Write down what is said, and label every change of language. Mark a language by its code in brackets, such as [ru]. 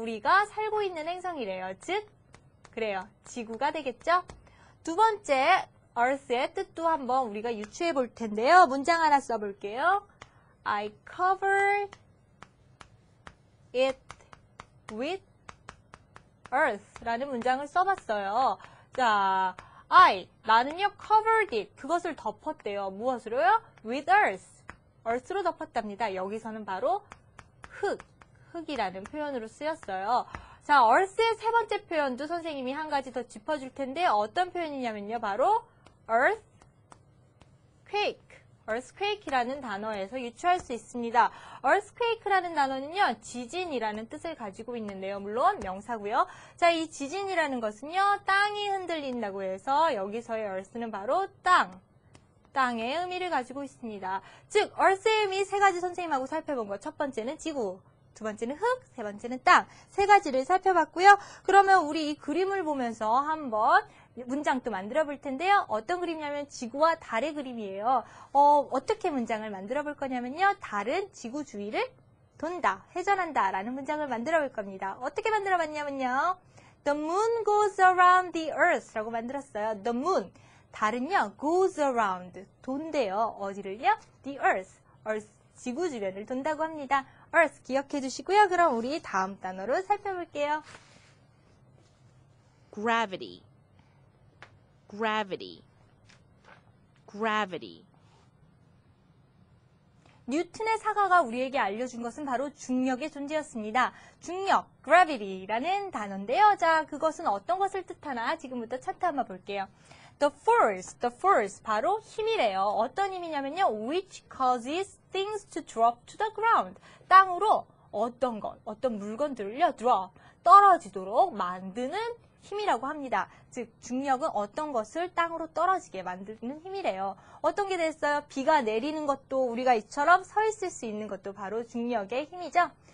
[ko] 우리가 살고 있는 행성이래요. 즉, 그래요. 지구가 되겠죠? 두 번째, Earth의 뜻도 한번 우리가 유추해 볼 텐데요. 문장 하나 써볼게요. [en] I covered it with earth [ko] 라는 문장을 써봤어요. 자, 나는요, [en] covered it. [ko] 그것을 덮었대요. 무엇으로요? [en] with earth. [ko] earth로 덮었답니다. 여기서는 바로 흙이라는 표현으로 쓰였어요. 자, earth의 세 번째 표현도 선생님이 한 가지 더 짚어줄 텐데 어떤 표현이냐면요. 바로 earthquake. earthquake이라는 단어에서 유추할 수 있습니다. earthquake라는 단어는요, 지진이라는 뜻을 가지고 있는데요. 물론 명사고요. 자, 이 지진이라는 것은요, 땅이 흔들린다고 해서 여기서의 earth는 바로 땅의 의미를 가지고 있습니다. 즉, earth의 의미 세 가지 선생님하고 살펴본 것. 첫 번째는 지구, 두 번째는 흙, 세 번째는 땅. 세 가지를 살펴봤고요. 그러면 우리 이 그림을 보면서 한번 문장 또 만들어 볼 텐데요. 어떤 그림이냐면 지구와 달의 그림이에요. 어떻게 문장을 만들어 볼 거냐면요. 달은 지구 주위를 돈다, 회전한다 라는 문장을 만들어 볼 겁니다. 어떻게 만들어 봤냐면요. [en] The moon goes around the earth [ko] 라고 만들었어요. [en] The moon. [ko] 달은요, [en] goes around. [ko] 돈대요. 어디를요? [en] The earth. [ko] 지구 주변을 돈다고 합니다. earth 기억해 주시고요. 그럼 우리 다음 단어로 살펴볼게요. [en] Gravity. Gravity. Gravity. [ko] 뉴턴의 사과가 우리에게 알려준 것은 바로 중력의 존재였습니다. 중력, gravity라는 단어인데요. 자, 그것은 어떤 것을 뜻하나 지금부터 차트 한번 볼게요. [en] The force, [ko] 바로 힘이래요. 어떤 힘이냐면요. [en] which causes things to drop to the ground. [ko] 땅으로 어떤 물건들을요, 떨어지도록 만드는 힘이라고 합니다. 즉, 중력은 어떤 것을 땅으로 떨어지게 만드는 힘이래요. 어떤 게 됐어요? 비가 내리는 것도 우리가 이처럼 서 있을 수 있는 것도 바로 중력의 힘이죠.